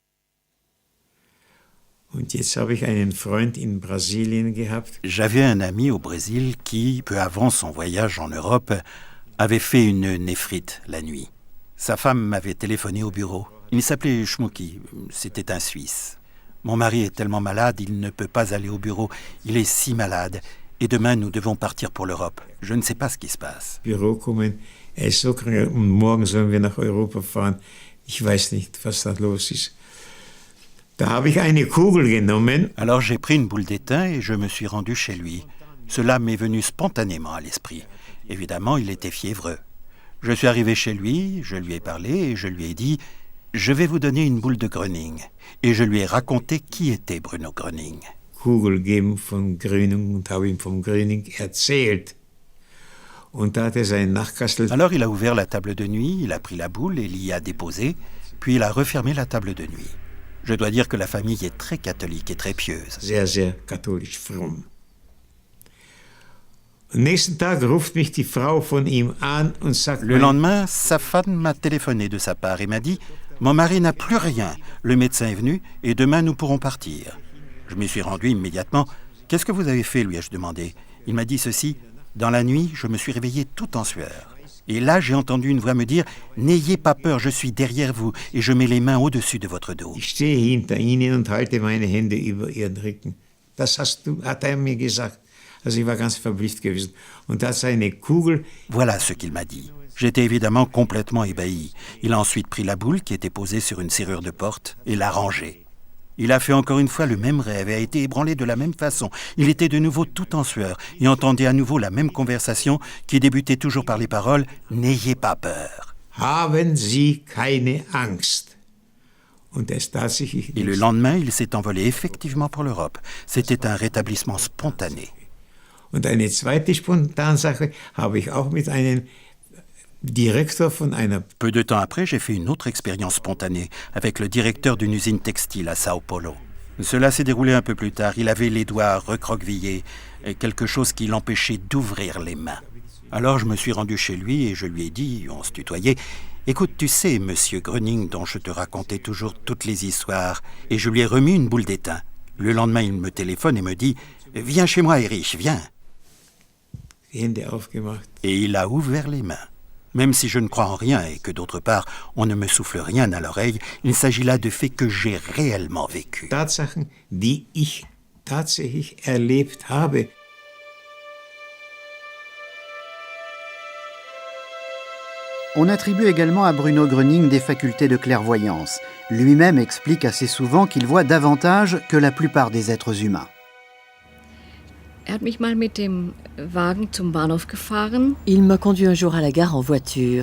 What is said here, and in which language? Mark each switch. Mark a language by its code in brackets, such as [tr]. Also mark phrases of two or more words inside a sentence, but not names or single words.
[fr] J'avais un ami au Brésil qui, peu avant son voyage en Europe, avait fait une néphrite la nuit. Sa femme m'avait téléphoné au bureau. Il s'appelait Schmucki, c'était un Suisse. Mon mari est tellement malade, il ne peut pas aller au bureau. Il est si malade. Et demain, nous devons partir pour l'Europe. Je ne sais pas ce qui se passe. [de] Bureau kommen, ist so krank und morgen sollen wir nach Europa fahren. Ich weiß nicht, was da los ist. Da habe ich eine Kugel genommen. [fr] Alors j'ai pris une boule d'étain et je me suis rendu chez lui. Cela m'est venu spontanément à l'esprit. Évidemment, il était fiévreux. Je suis arrivé chez lui, je lui ai parlé et je lui ai dit « Je vais vous donner une boule de Gröning ». Et je lui ai raconté qui était Bruno Gröning. [de] Kugel geben von Gröning und habe ihm von Gröning erzählt. Und da hat sein Nachtkastel. [fr] Alors il a ouvert la table de nuit, il a pris la boule et l'y a déposée, puis il a refermé la table de nuit. Je dois dire que la famille est très catholique et très pieuse. [de] Sehr, sehr katholisch fromm. Am nächsten Tag ruft mich die Frau von ihm an und sagt. [fr] Le lendemain, sa femme m'a téléphoné de sa part et m'a dit « Mon mari n'a plus rien. Le médecin est venu et demain nous pourrons partir. » Je m'y suis rendu immédiatement. « Qu'est-ce que vous avez fait ?» lui ai-je demandé. Il m'a dit ceci. « Dans la nuit, je me suis réveillé tout en sueur. Et là, j'ai entendu une voix me dire « N'ayez pas peur, je suis derrière vous et je mets les mains au-dessus de votre dos. » [de] Ich stehe hinter Ihnen und halte meine Hände über Ihren Rücken. Das hat mir gesagt. Also ich war ganz verblüfft gewesen. Und da hat seine Kugel. [fr] Voilà ce qu'il m'a dit. J'étais évidemment complètement ébahi. Il a ensuite pris la boule qui était posée sur une serrure de porte et l'a rangée. Il a fait encore une fois le même rêve et a été ébranlé de la même façon. Il était de nouveau tout en sueur et entendait à nouveau la même conversation qui débutait toujours par les paroles « N'ayez pas peur ». [de] Haben Sie keine Angst. [fr] Et le lendemain, il s'est envolé effectivement pour l'Europe. C'était un rétablissement spontané. [de] Und eine zweite Spontansache habe ich auch mit einem Direktor von einer. [fr] Peu de temps après, j'ai fait une autre expérience spontanée avec le directeur d'une usine textile à Sao Paulo. Cela s'est déroulé un peu plus tard. Il avait les doigts recroquevillés, quelque chose qui l'empêchait d'ouvrir les mains. Alors je me suis rendu chez lui et je lui ai dit, on se tutoyait, « Écoute, tu sais, monsieur Gröning, dont je te racontais toujours toutes les histoires, et je lui ai remis une boule d'étain. Le lendemain, il me téléphone et me dit, « Viens chez moi, Erich, viens. » Et il a ouvert les mains. Même si je ne crois en rien et que d'autre part, on ne me souffle rien à l'oreille, il s'agit là de faits que j'ai réellement vécus. [de] Tatsachen, die ich tatsächlich erlebt habe. [fr] On attribue également à Bruno Gröning des facultés de clairvoyance. Lui-même explique assez souvent qu'il voit davantage que la plupart des êtres humains. Il m'a conduit un jour à la gare en voiture.